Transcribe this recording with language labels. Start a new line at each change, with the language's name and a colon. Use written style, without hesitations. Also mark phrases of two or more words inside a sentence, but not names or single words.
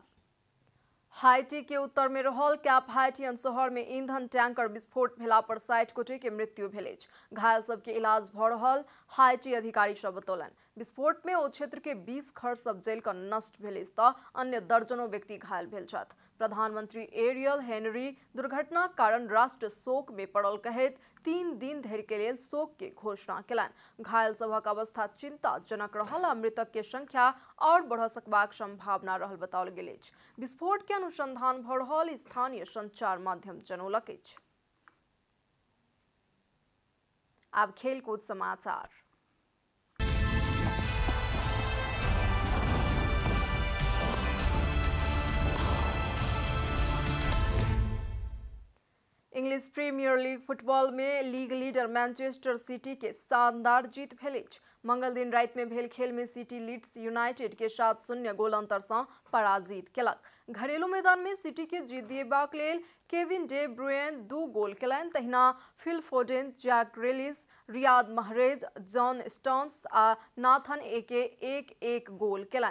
Maithili: हाइटी के उत्तर में रहल कैप हाइटियन शहर में ईंधन टैंकर विस्फोट भेला पर 60 गोटे के मृत्यु भेल अछि। घायल सबके इलाज भऽ रहल हाइटी अधिकारी सब बतौलन। विस्फोट में ओ क्षेत्र के 20 घर सब जल कऽ नष्ट भेल अछि तऽ अन्य दर्जनों व्यक्ति घायल भेल छथि। प्रधानमंत्री एरियल हेनरी दुर्घटनाक कारण राष्ट्र शोक में पड़ल कहैत 3 दिन धरि के लेल शोक के घोषणा केलनि। घायल सभक अवस्था चिंताजनक रहल आ मृतक के संख्या और बढ़ सकबाक संभावना रहल बताओल गेल अछि। विस्फोट के अनुसंधान भऽ रहल स्थानीय संचार माध्यम जनौलक अछि। आब खेलकूद समाचार। इंग्लिश प्रीमियर लीग फुटबॉल में लीग लीडर मैनचेस्टर सिटी के शानदार जीत भेल अछि। मंगल दिन रात में भेल खेल में सिटी लीड्स यूनाइटेड के 7-0 गोल अंतर सँ पराजित केलक। घरेलू मैदान में सिटी के जीत दिएबाक लेल केविन डे ब्रुयन 2 गोल केलनि। तहिना फिल फोडेन, जैक ग्रिलिश, रियाद महरेज, जॉन स्टोन्स आ नाथन एके 1-1 गोल केलनि।